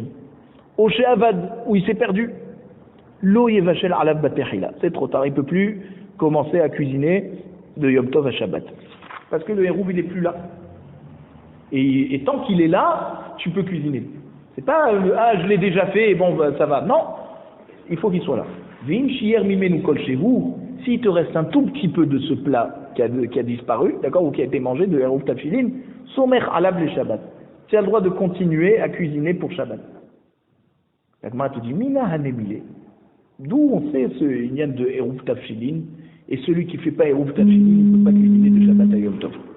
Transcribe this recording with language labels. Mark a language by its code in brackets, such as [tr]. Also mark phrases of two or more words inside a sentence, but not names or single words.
[he] או שאבד, [fr] où il s'est perdu, [he] לא יבשל עליו בתחילה. [fr] C'est trop tard, il ne peut plus commencer à cuisiner de Yom Tov à Shabbat. Parce que le Eruv, il n'est plus là. Et tant qu'il est là, tu peux cuisiner. C'est pas je l'ai déjà fait et bon, ça va. Non, il faut qu'il soit là. [he] ואם שייר ממנו כל שהוא. [fr] S'il te reste un tout petit peu de ce plat qui a disparu, d'accord, ou qui a été mangé de [he] עירוב תבשילין, סומך עליו לשבת. [fr] Tu as le droit de continuer à cuisiner pour Shabbat. La Gemara te dit [he] מנא הני מילי. [fr] D'où on sait ce inyan de [he] עירוב תבשילין, [fr] et celui qui ne fait pas [he] עירוב תבשילין [fr] ne peut pas cuisiner de Shabbat à Yom Tov.